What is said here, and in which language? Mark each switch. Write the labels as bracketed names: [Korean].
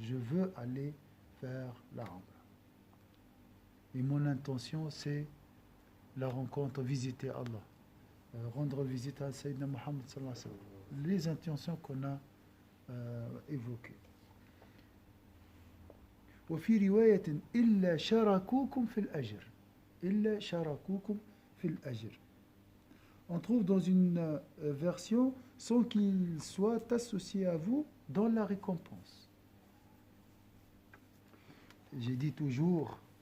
[French] Je veux aller faire la Umrah. Et mon intention, c'est la rencontre, visiter Allah, rendre visite à Sayyidina Muhammad [Arabic] sallallahu alayhi wa sallam. [French] Les intentions qu'on a évoquées. [Arabic] وفي رواية إلا شاركوكم في الأجر إلا شاركوكم في الأجر. [French] On trouve dans une version sans qu'ils soient associés à vous dans la récompense. J'ai dit toujours